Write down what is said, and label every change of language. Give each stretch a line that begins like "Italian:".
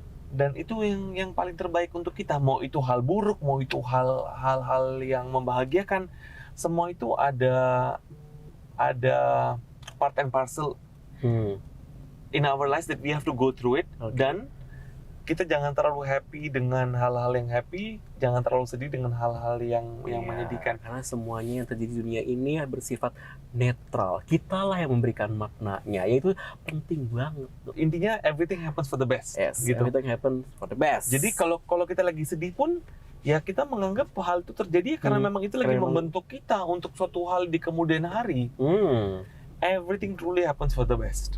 Indonesian: Dan itu yang paling terbaik untuk kita. Mau itu hal buruk, mau itu hal-hal yang membahagiakan, semua itu ada
English: part and parcel in our lives that we have to go through it.
Indonesian: Dan kita jangan terlalu happy dengan hal-hal yang happy, jangan terlalu sedih dengan hal-hal yang menyedihkan. Karena semuanya yang terjadi di dunia ini bersifat netral. Kitalah yang memberikan maknanya, yaitu penting banget. Intinya
English: everything happens for the best. Yes,
Indonesian: gitu.
English: Everything happens for the best.
Indonesian: Jadi kalau kita lagi sedih pun, ya kita menganggap hal itu terjadi karena memang itu lagi membentuk kita untuk suatu hal di kemudian hari.
English: Everything truly happens for the best.